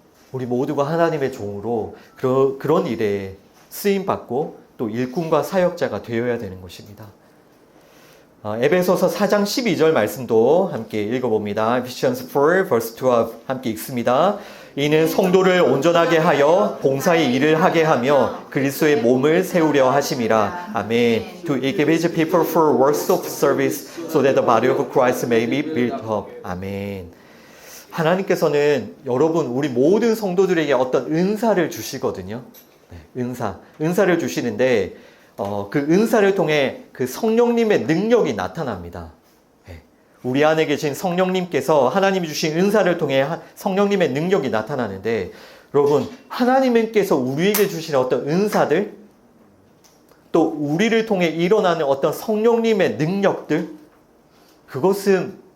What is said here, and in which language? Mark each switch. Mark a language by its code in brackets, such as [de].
[ko] 우리 모두가 하나님의 종으로 그런 일에 쓰임받고 또 일꾼과 사역자가 되어야 되는 것입니다. 에베소서 4장 12절 말씀도 함께 읽어봅니다. [en] Ephesians 4 verse 12 [ko] 함께 읽습니다. 이는 성도를 온전하게 하여 봉사의 일을 하게 하며 그리스도의 몸을 세우려 하심이라. 아멘. [en] To equip his people for works of service so that the body of Christ may be built up. [ko] 아멘. 하나님께서는 여러분, 우리 모든 성도들에게 어떤 은사를 주시거든요. 은사를 주시는데 그 은사를 통해 그 성령님의 능력이 나타납니다. 우리 안에 계신 성령님께서 하나님이 주신 은사를 통해 성령님의 능력이 나타나는데, 여러분, 하나님께서 우리에게 주신 어떤 은사들, 또 우리를 통해 일어나는 어떤 성령님의 능력들, 그것은